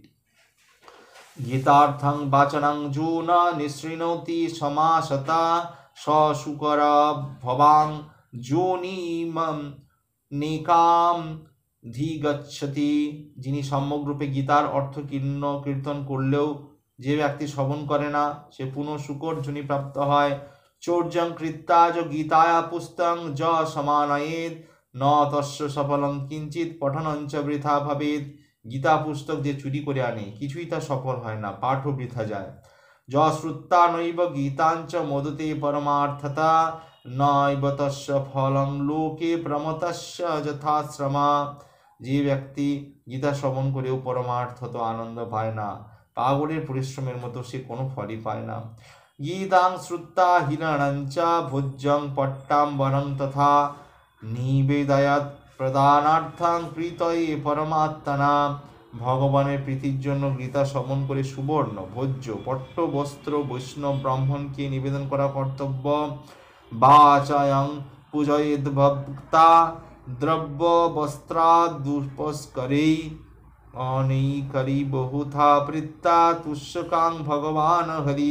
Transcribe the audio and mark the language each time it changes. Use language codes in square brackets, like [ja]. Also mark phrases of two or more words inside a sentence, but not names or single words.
[sa] গীতার্থং বাচনং যো ন নিঃশৃণোতি সমাসতা শুকর ভবাং যোনিমম নেকাম ধিগচ্ছতি। [bn] যিনি সম্যগ্রূপে গীতার অর্থ কীর্তন করলেও যে ব্যক্তি শ্রবণ করে না, সে পুনঃ শুকর যোনি প্রাপ্ত হয়। [sa] চৌর্যং কৃত্তা য গীতায়া পুস্তং য সমানয়েদ ন তস্য সফলং কিঞ্চিৎ পঠনঞ্চ বৃথা ভবেৎ। [bn] গীতা পুস্তক যে চুরি করে আনে, কিছুই তা সফল হয় না, পাঠও বৃথা যায়। [sa] য শ্রুত্তা নৈব গীতাঞ্চ মোদতে পরমার্থতা নৈব তস্য ফলং লোকে প্রমতস্য যথাশ্রমা। [bn] যে ব্যক্তি গীতা শ্রবণ করেও পরমার্থত আনন্দ পায় না, পাগলের পরিশ্রমের মতো সে কোনো ফলই পায় না। [sa] গীতাং শ্রুত্তা হিরণঞ্চ ভোজ্যং পট্টাম্বরং তথা নিবেদয়ৎ প্রদানার্থং প্রীতয়ে পরমাত্মনা। [bn] ভগবানের প্রীতির জন্য গীতা শ্রবণ করে সুবর্ণ ভোজ্য পট্ট বস্ত্র বৈষ্ণব ব্রাহ্মণকে নিবেদন করা কর্তব্য। [sa] বাচায়ং পূজয়েদ ভক্তা দ্রব্য বস্ত্রাদুপস্করেই অনেকরি বহুথা প্রীত্তা তুষ্যকাং ভগবান হরি।